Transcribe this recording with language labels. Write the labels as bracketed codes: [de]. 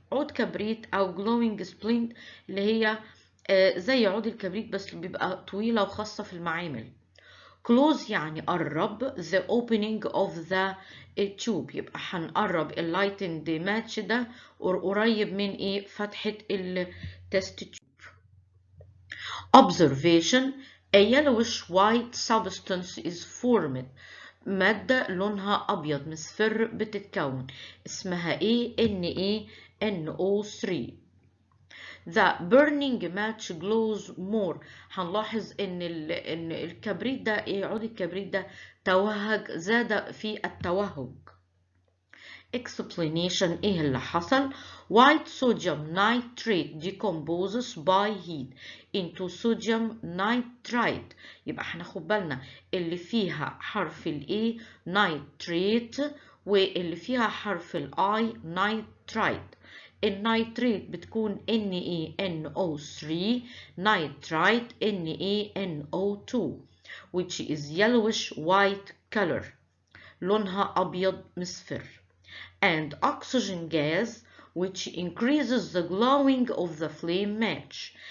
[ar] عود كبريت أو glowing splint اللي هي زي عود الكبريت بس بيبقى طويلة وخاصة في المعامل. [en] Close [ar] يعني قرب [en] the opening of the tube. [ar] يبقى هنقرب اللايتند ماتش ده قريب من ايه فتحة التست تيوب. [en] Observation. A yellowish white substance is formed. [ar] مادة لونها أبيض مصفر بتتكون اسمها ايه NaNO3. [en] The burning match glows more. [ar] هنلاحظ ان الكبريت ده عود الكبريت ده توهج زاد في التوهج. [en] Explanation. [ar] ايه اللي حصل؟ [en] White sodium nitrate decomposes by heat into sodium nitrite. [ar] يبقى هناخد بالنا اللي فيها حرف ال A nitrate واللي فيها حرف ال I nitrite. النيتريت بتكون [en] NaNO3 nitrite NaNO2 which is yellowish white color [ar] لونها أبيض مصفر, [en] and oxygen gas which increases the glowing of the flame match.